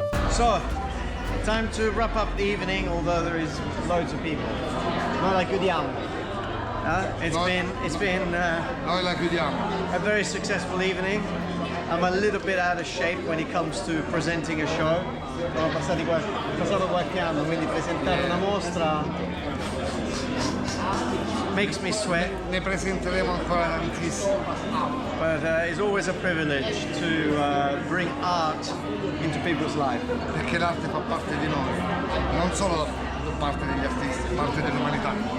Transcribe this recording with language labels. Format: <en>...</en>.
<en>So, time to wrap up the evening, although there is loads of people.</en> <it>Noi la chiudiamo.</it> <en>It's been</en> <it>Noi la chiudiamo.</it> <en>a very successful evening. I'm a little bit out of shape when it comes to presenting a show.</en> <it>Ho passato qualche anno, quindi presentare una mostra</it> <en>makes me sweat.</en> <it>Ne presenteremo ancora tantissimo.</it> <en>But it's always a privilege to bring art into people's life.</en> <it>Perché l'arte fa parte di noi, non solo parte degli artisti, parte dell'umanità.</it>